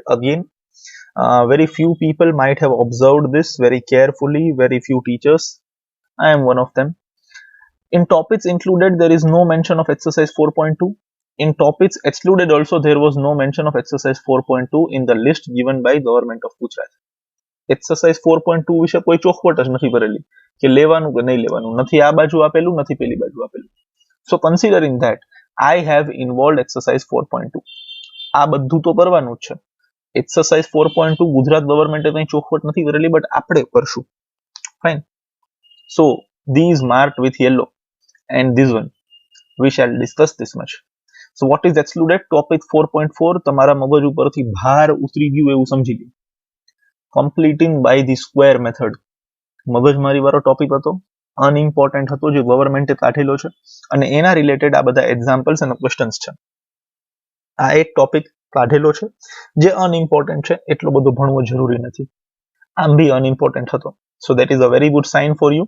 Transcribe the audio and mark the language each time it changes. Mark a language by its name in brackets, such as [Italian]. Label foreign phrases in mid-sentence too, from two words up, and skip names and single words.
[English] Again, very few people might have observed this very carefully, very few teachers. I am one of them. In topics included, there is no mention of exercise 4.2. In topics excluded also, there was no mention of exercise 4.2 in the list given by Government of Gujarat. [Gujarati] Exercise 4.2 વિશે કોઈ ચોખવટ જ નથી ભરેલી કે લેવાનું કે નહીં લેવાનું, નથી આ બાજુ આપેલું, નથી પેલી બાજુ આપેલું. [English] So considering that, I have involved exercise 4.2. [Gujarati] આ બધું તો કરવાનું જ છે. Exercise 4.2 ગુજરાત ગવર્મેન્ટે કંઈ ચોખવટ નથી કરેલી, બટ આપણે કરશું. [English] Fine. So these marked with yellow and this one, we shall discuss this much. So what is excluded? Topic 4.4 [Gujarati] તમારા મગજ ઉપરથી ભાર ઉતરી ગયું એવું સમજી લો. [English] Completing by the square method. [Gujarati] મગજમારી વાળો ટોપિક હતો, અનઇમ્પોર્ટન્ટ હતો, જે ગવર્મેન્ટે કાઢેલો છે અને એના રિલેટેડ આ બધા એક્ઝામ્પલ્સ અને ક્વેશ્ચન્સ છે. આ એક ટોપિક કાઢેલો છે જે અનઇમ્પોર્ટન્ટ છે, એટલો બધો ભણવો જરૂરી નથી. આમ બી અનઇમ્પોર્ટન્ટ હતો. [English] so that is a very good sign for you.